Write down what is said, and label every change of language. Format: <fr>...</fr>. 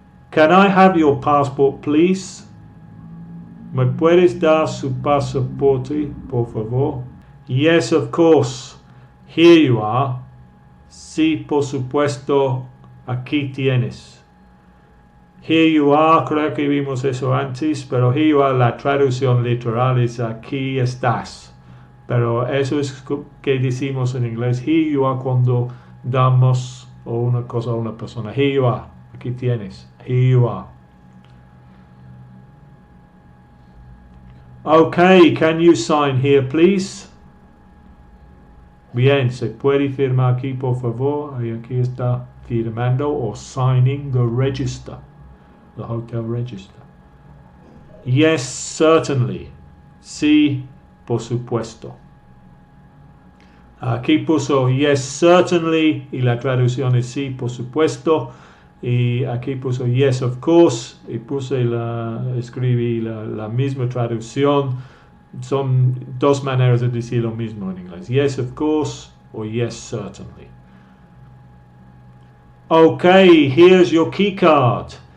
<en>Can I have your passport, please?</en> <es>¿Me puedes dar su pasaporte, por favor?</es> <en>Yes, of course. Here you are.</en> <es>Sí, por supuesto, aquí tienes.</es> <en>Here you are,</en> <es>creo que vimos eso antes, pero</es> <en>here you are,</en> <es>la traducción literal es aquí estás. Pero eso es que decimos en inglés.</es> <en>Here you are</en> <es>cuando damos una cosa a una persona. Here you are. Aquí tienes. Here you are.</es> <en>Okay, can you sign here, please?</en> <es>Bien, se puede firmar aquí, por favor. Y aquí está firmando o</es> <en>signing the register. The hotel register. Yes, certainly.</en> <es>Sí, por supuesto. Aquí puso</es> <en>yes, certainly,</en> <es>y la traducción es sí, por supuesto. Y aquí puso</es> <en>yes, of course,</en> <es>y escribí la misma traducción. Son 2 maneras de decir lo mismo en inglés.</es> <en>Yes, of course, o yes, certainly. Okay, here's your key card.</en>